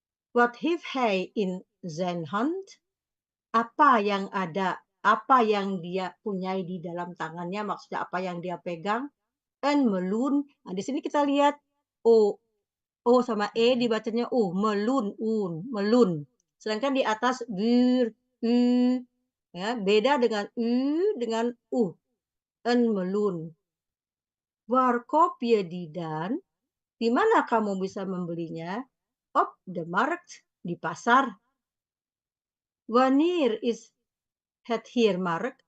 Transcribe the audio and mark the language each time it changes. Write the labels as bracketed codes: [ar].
[nl] Wat heeft hij in zijn hand? [id] Apa yang ada, apa yang dia punyai di dalam tangannya, maksudnya apa yang dia pegang. [nl] Een meloen. [id] Nah, di sini kita lihat O sama E dibacanya U, meloen, meloen. Sedangkan di atas buur, U, ya, beda dengan U dengan U. [nl] Een meloen. Waar koop je die dan? [id] Di mana kamu bisa membelinya? [nl] Op de markt, [id] di pasar. [nl] Wanneer is het hier markt?